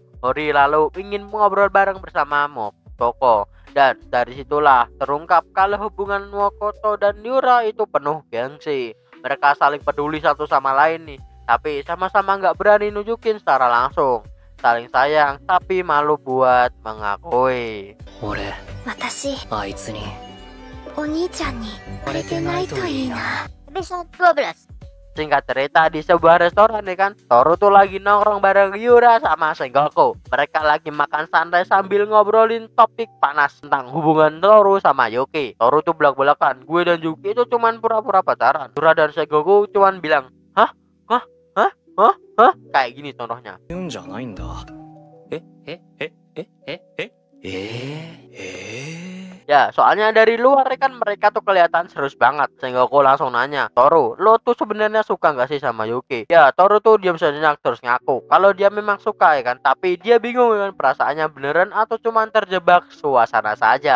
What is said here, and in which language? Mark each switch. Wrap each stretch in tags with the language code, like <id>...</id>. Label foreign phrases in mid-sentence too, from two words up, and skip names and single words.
<id>Hori lalu ingin ngobrol bareng bersama Motoko, dan dari situlah terungkap kalau hubungan Mokoto dan Yura itu penuh gengsi. Mereka saling peduli satu sama lain nih, tapi sama-sama nggak berani nunjukin secara langsung. Saling sayang tapi malu buat mengakui.</id> <ja>俺、私、あいつにお兄ちゃんに惚れてないといいな。</ja> <id>Episode 12. Singkat cerita, di sebuah restoran ya kan, Toru tuh lagi nongkrong bareng Yura sama Sengoku. Mereka lagi makan santai sambil ngobrolin topik panas tentang hubungan Toru sama Yuki. Toru tuh belak-belakan, gue dan Yuki itu cuman pura-pura pacaran. Yura dan Sengoku cuman bilang, hah? Hah? Hah? Hah? Hah? Kayak gini contohnya.</id> <ja>言うんじゃないんだ。ええええええ</ja> <id>Ya, soalnya dari luar kan mereka tuh kelihatan serius banget. Sengoku langsung nanya, Toru, lo tuh sebenarnya suka nggak sih sama Yuki? Ya, Toru tuh diam sejenak terus ngaku kalau dia memang suka ya kan. Tapi dia bingung kan perasaannya beneran atau cuma terjebak suasana saja.</id>